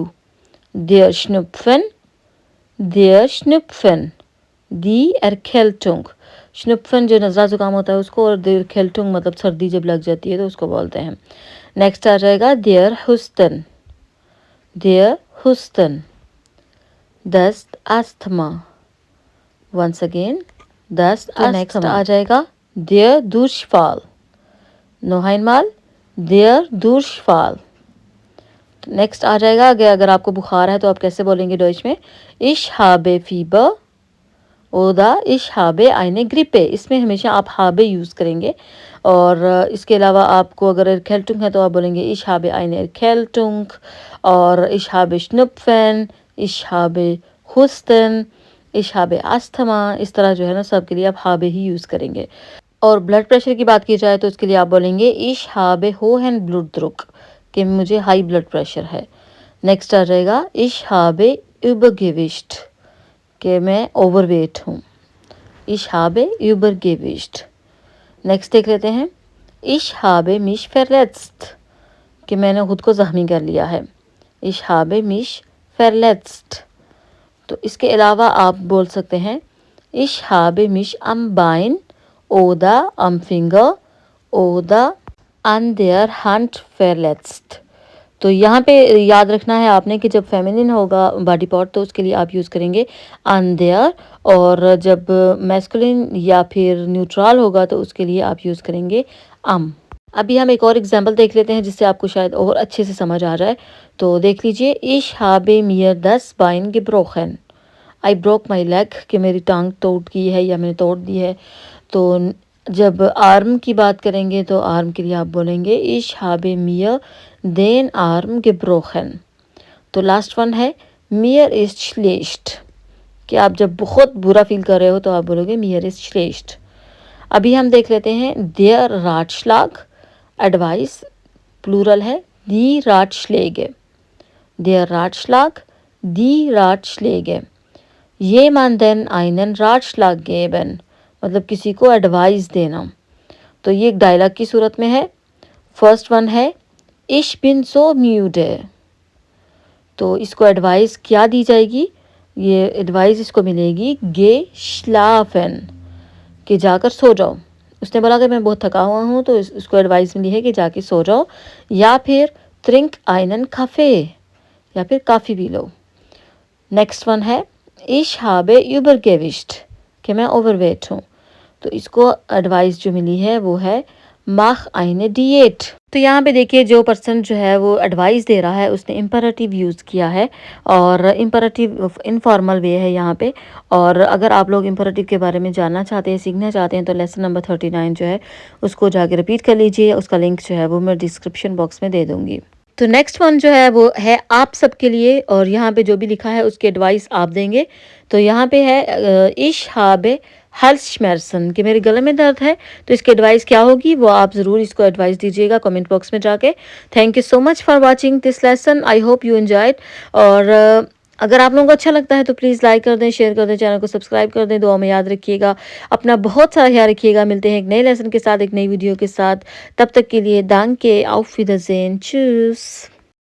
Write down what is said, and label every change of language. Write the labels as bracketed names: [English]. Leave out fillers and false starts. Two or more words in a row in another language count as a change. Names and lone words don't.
[German] der Schnupfen, der Schnupfen, die Erkältung, Schnupfen [Hindi] जो नज़ला जुकाम होता है उसको, और [German] der Erkältung [Hindi] मतलब सर्दी जब लग जाती है तो उसको बोलते हैं। नेक्स्ट आ जाएगा [German] der Husten, der Husten, das Asthma, [English] once again [German] das Asthma. [Hindi] नेक्स्ट आ जाएगा [German] der Durchfall, noch einmal der Durchfall। [Hindi] नेक्स्ट आ जाएगा अगर आपको बुखार है तो आप कैसे बोलेंगे डॉइच में, [German] ich habe Fieber oder ich habe eine Grippe। [Hindi] इसमें हमेशा आप habe यूज़ करेंगे। और इसके अलावा आपको अगर Erkältung है तो आप बोलेंगे [German] ich habe eine Erkältung, [Hindi] और [German] ich habe Schnupfen, ich habe Husten, ich habe Asthma। [Hindi] इस तरह जो है ना सब के लिए आप habe ही यूज़ करेंगे। और [English] blood pressure [Hindi] की बात की जाए तो इसके लिए आप बोलेंगे [German] ich habe hohen Blutdruck, [Hindi] कि मुझे [English] high blood pressure [Hindi] है। नेक्स्ट आ जाएगा [German] ich habe Übergewicht, [Hindi] कि मैं ओवरवेट हूँ। [German] ich habe Übergewicht. [Hindi] नेक्स्ट देख लेते हैं [German] ich habe mich verletzt, [Hindi] कि मैंने खुद को जख्मी कर लिया है। [German] ich habe mich verletzt. [Hindi] तो इसके अलावा आप बोल सकते हैं [German] ich habe mich am Bein oder am Finger oder an der Hand verletzt. [Hindi] तो यहाँ पे याद रखना है आपने कि जब फेमिनिन होगा [English] body part [Hindi] तो उसके लिए आप यूज़ करेंगे [German] an der, [Hindi] और जब मैस्कुलिन या फिर न्यूट्रल होगा तो उसके लिए आप यूज़ करेंगे am। अभी हम एक और एग्जांपल देख लेते हैं जिससे आपको शायद और अच्छे से समझ आ जाए। तो देख लीजिए [German] ich habe mir das Bein gebrochen, [English] I broke my leg, [Hindi] कि मेरी टांग टूट गई है या मैंने तोड़ दी है। तो जब आर्म की बात करेंगे तो आर्म के लिए आप बोलेंगे [German] ich habe mir den Arm gebrochen. [Hindi] तो [English] last one [Hindi] है [German] mir ist schlecht, [Hindi] कि आप जब बहुत बुरा फील कर रहे हो तो आप बोलोगे [German] mir ist schlecht। [Hindi] अभी हम देख लेते हैं [German] der Ratschlag, [English] advice plural [Hindi] है [German] die Ratschläge, der Ratschlag, die Ratschläge। jemanden einen Ratschlag geben, [Hindi] मतलब किसी को एडवाइस देना। तो ये एक डायलॉग की सूरत में है। [English] first one [Hindi] है [German] ich bin so müde, [Hindi] तो इसको एडवाइस क्या दी जाएगी, ये एडवाइस इसको मिलेगी [German] geh schlafen, [Hindi] कि जाकर सो जाओ। उसने बोला कि मैं बहुत थका हुआ हूँ, तो इसको एडवाइस मिली है कि जाके सो जाओ। या फिर [German] trink einen Kaffee, [Hindi] या फिर काफ़ी पी लो। [English] next one [Hindi] है [German] ich habe übergewicht, [Hindi] कि मैं ओवरवेट हूँ। तो इसको एडवाइस जो मिली है वो है [German] mach eine Diät। [Hindi] तो यहाँ पे देखिए जो पर्सन जो है वो एडवाइस दे रहा है उसने इम्परेटिव यूज़ किया है, और इम्परेटिव [English] informal way [Hindi] है यहाँ पे। और अगर आप लोग इम्परेटिव के बारे में जानना चाहते हैं, सीखना चाहते हैं, तो [English] lesson number [Hindi] 39 जो है उसको जाके रिपीट कर लीजिए। उसका लिंक जो है वो मैं [English] description box [Hindi] में दे दूँगी। तो [English] next one [Hindi] जो है वो है आप सबके लिए, और यहाँ पे जो भी लिखा है उसकी एडवाइस आप देंगे। तो यहाँ पे है [German] ich habe Halsschmerzen, [Hindi] कि मेरे गले में दर्द है। तो इसकी एडवाइस क्या होगी वो आप ज़रूर इसको एडवाइस दीजिएगा [English] comment box [Hindi] में जाके। [English] thank you so much for watching this lesson, I hope you enjoyed. [Hindi] और अगर आप लोगों को अच्छा लगता है तो प्लीज़ लाइक कर दें, शेयर कर दें, चैनल को सब्सक्राइब कर दें। दुआ में याद रखिएगा, अपना बहुत सारा ख्याल रखिएगा। मिलते हैं एक नए लेसन के साथ, एक नई वीडियो के साथ। तब तक के लिए [German] danke, auf Wiedersehen, tschüss।